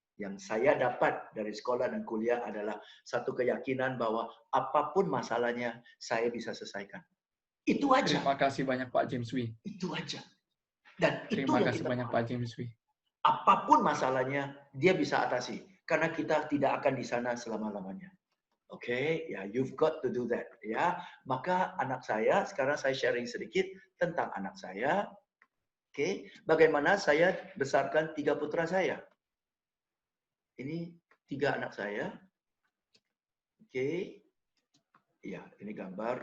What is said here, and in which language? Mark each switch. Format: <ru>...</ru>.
<id>Yang saya dapat dari sekolah dan kuliah adalah satu keyakinan bahwa apapun masalahnya, saya bisa selesaikan. Itu aja. Terima kasih banyak Pak James Wee. Itu aja. Dan Terima kasih banyak Pak James Wee. Apapun masalahnya, dia bisa atasi. Karena kita tidak akan di sana selama-lamanya.</id> <en>Oke, ya, you've got to do that.</en> <id>Ya, maka anak saya, sekarang saya sharing sedikit tentang anak saya. Oke, bagaimana saya besarkan 3 putra saya. Ini 3 anak saya. Oke. Ya, ini gambar.</id>